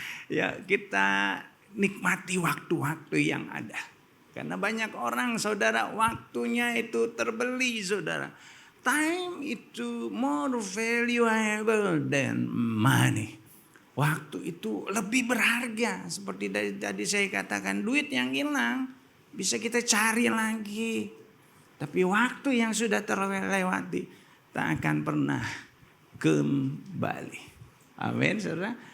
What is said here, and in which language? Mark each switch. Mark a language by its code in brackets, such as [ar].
[id] ya kita nikmati waktu-waktu yang ada. Karena banyak orang saudara waktunya itu terbeli saudara. [en] Time itu more valuable than money. [id] Waktu itu lebih berharga. Seperti tadi saya katakan, duit yang hilang bisa kita cari lagi. Tapi waktu yang sudah terlewati tak akan pernah kembali. Amin, saudara.